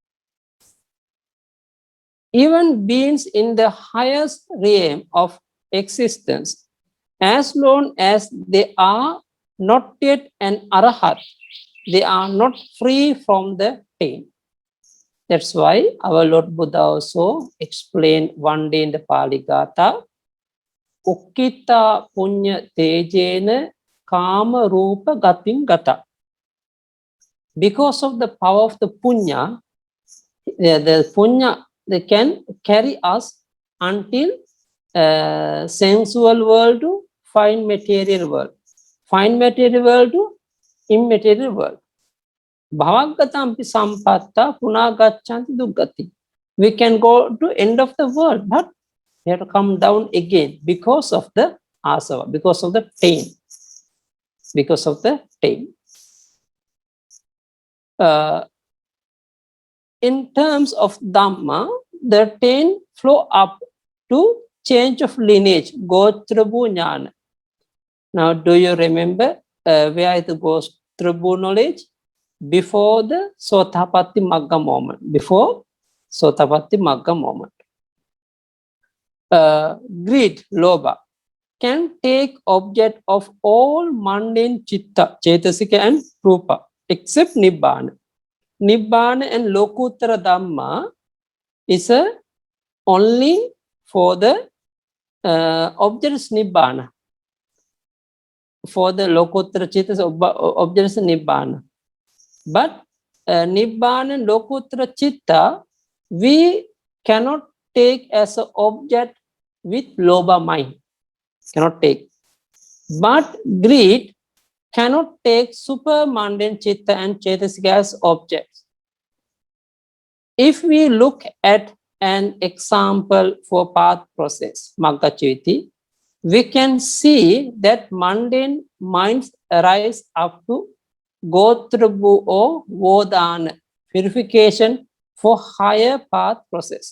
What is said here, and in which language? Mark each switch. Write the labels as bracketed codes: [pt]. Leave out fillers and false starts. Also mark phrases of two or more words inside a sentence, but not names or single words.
[en] Even beings in the highest realm of existence, as long as they are not yet an arahat, they are not free from the taint. That's why our Lord Buddha also explained one day in the Pali Gatha, [pi] ukkita punya tejena kama rupa gatim gata. [en] Because of the power of the punya, the punya, they can carry us until sensual world to fine material world, fine material world to immaterial world. [pi] Bhavagatampi sampatta punagachanti duggati. [en] We can go to end of the world, but we have to come down again because of the asava, because of the pain, because of the pain. In terms of Dhamma, the 10 flow up to change of lineage, [pi] Gotrabhu Jnana. [en] Now, do you remember where it goes Trabhu knowledge? Before the [pi] Sotapatti Magga [en] moment. Before [pi] Sotapatti Magga [en] moment. Greed, Lobha, can take object of all mundane Chitta, Chetasika and Rupa, except Nibbana. Nibbana and [pi] Lokuttara Dhamma [en] is only for the objects Nibbana. For the [pi] Lokuttara Chitta, [en] objects Nibbana. But Nibbana and [pi] Lokuttara Chitta, [en] we cannot take as an object with Lobha mind. Cannot take. But greed cannot take super mundane Chitta and Chetasika as objects. If we look at an example for path process, [pi] Magga Chiviti, [en] we can see that mundane minds arise up to Gotrabhu or Vodana, purification for higher path process.